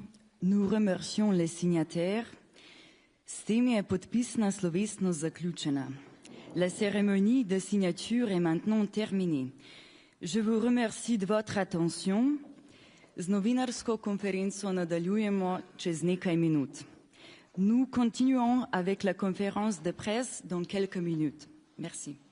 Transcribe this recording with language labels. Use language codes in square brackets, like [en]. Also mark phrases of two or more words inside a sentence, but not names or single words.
[fr] Nous remercions les signataires. [sl] S tem je podpisna slovesnost zaključena. [fr] La cérémonie de signature est maintenant terminée. Je vous remercie de votre attention. [sl] Z novinarsko konferenco nadaljujemo čez nekaj minut. [fr] Nous continuons avec la conférence de presse dans quelques minutes. Merci.